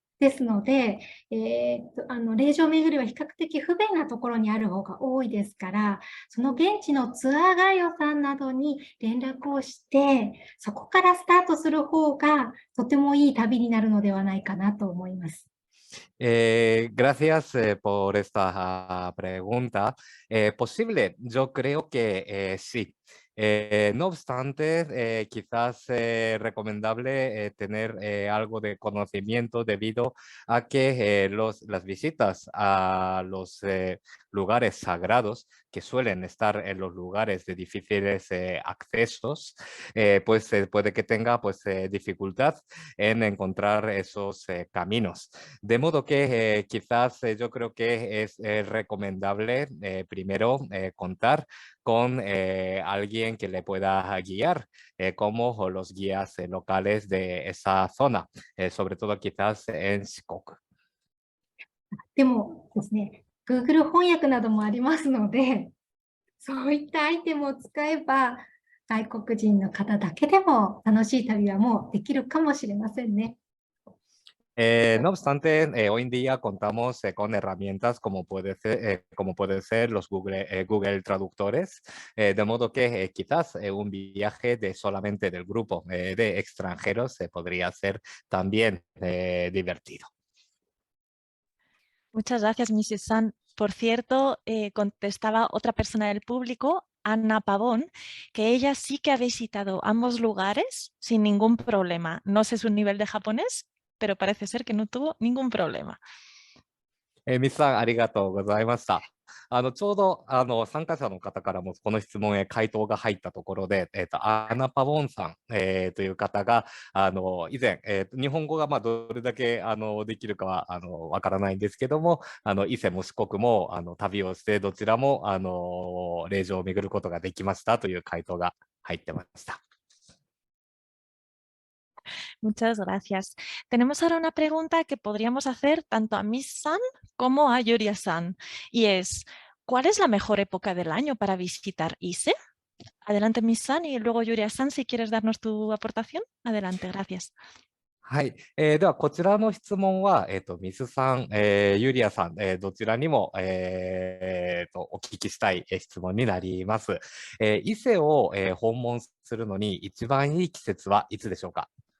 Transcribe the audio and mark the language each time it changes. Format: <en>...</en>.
<ja>ですので、霊場巡りは比較的不便なところにある方が多いですから、その現地のツアーガイドさんなどに連絡をして、そこからスタートする方がとてもいい旅になるのではないかなと思います。</ja> <es>Gracias por esta pregunta. Posible, yo creo que sí. No obstante, quizás recomendable tener algo de conocimiento debido a que las visitas a los lugares sagrados, que suelen estar en los lugares de difíciles accesos, pues puede que tenga pues, dificultad en encontrar esos caminos. De modo que quizás yo creo que es recomendable primero contar con alguien que le pueda guiar, como los guías locales de esa zona, sobre todo quizás en Shikoku.</es> <ja>でもですね、Google 翻訳などもありますので、そういったアイテムを使えば、外国人の方だけでも楽しい旅はもうできるかもしれませんね。</ja> <es>No obstante, hoy en día contamos con herramientas como pueden ser los Google Traductores, de modo que quizás un viaje solamente del grupo de extranjeros podría ser también divertido. Muchas gracias, Mrs. San. Por cierto, contestaba otra persona del público, Ana Pavón, que ella sí que ha visitado ambos lugares sin ningún problema. No sé su nivel de japonés, pero parece ser que no tuvo ningún problema.</es> <ja>ミスさん、ありがとうございました。ちょうど参加者の方からもこの質問へ回答が入ったところで、アナ・パボンさん、という方が以前、日本語がどれだけできるかはわからないんですけども、伊勢も四国も旅をしてどちらも霊場を巡ることができましたという回答が入ってました。</ja> <es>Muchas gracias. Tenemos ahora una pregunta que podríamos hacer tanto a Miss San como a Yuria San, y es, ¿cuál es la mejor época del año para visitar Ise? Adelante, Miss San, y luego Yuria San, si quieres darnos tu aportación. Adelante, gracias.</es> <ja>はい、ではこちらの質問は、ミスさん、ユリアさん、どちらにも、お聞きしたい質問になります。伊勢を、訪問するのに一番いい季節はいつでしょうか？</ja>